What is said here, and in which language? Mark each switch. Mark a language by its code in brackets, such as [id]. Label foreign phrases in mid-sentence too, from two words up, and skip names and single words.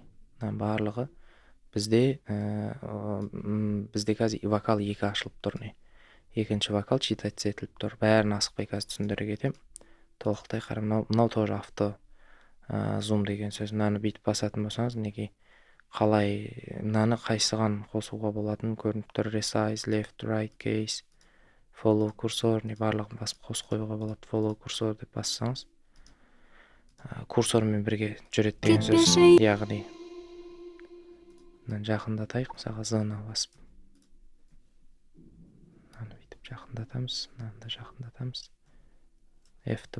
[kk] Барлығы бізде қазір вокал 2 ашылып тұр, не? Екінші вокал читаться етіліп тұр. Бәрін асықпай қазір түсіндіре кетем. Толықтай қарам, мынау тоже [en] auto zoom [kk] деген сөз. Мынаны бүйтіп басатын болсаңыз, неге қалай мынаны қайсыған қосуға болатын көрініп тұр. [en] Resize, left, right, case, follow cursor, [kk] не барлығын басып қосып қоюға болады. [en] Follow cursor [kk] деп бассаңыз, курсормен бірге жүреді деген сөз. Яғни жақындатайық, мысалға Z-ны басып. Мынаны бүйтіп жақындатамыз, мынаны да жақындатамыз. F-ті басамыз.